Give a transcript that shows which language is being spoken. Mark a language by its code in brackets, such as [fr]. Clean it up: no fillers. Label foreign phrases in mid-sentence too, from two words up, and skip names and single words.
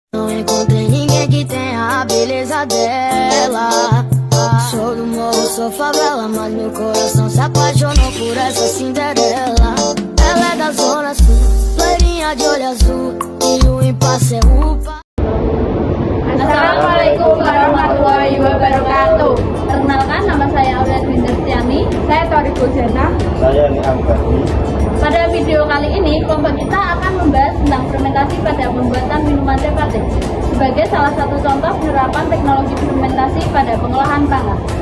[pt] Não encontrei ninguém que tenha a beleza dela. Sou do morro, sou favela, mas meu coração se apaixonou por essa Cinderela. Ela é da zona sul, loirinha de olho azul, e o impasse é upa. [ar] السلام عليكم ورحمة الله وبركاته. [id] Perkenalkan, nama saya Aulia Winterstiani. Saya Tori Bujana. Saya Niam Bakti. Pada video kali ini, kelompok kita akan membahas tentang fermentasi pada pembuatan minuman teh pate sebagai salah satu contoh penerapan teknologi fermentasi pada pengolahan pangan.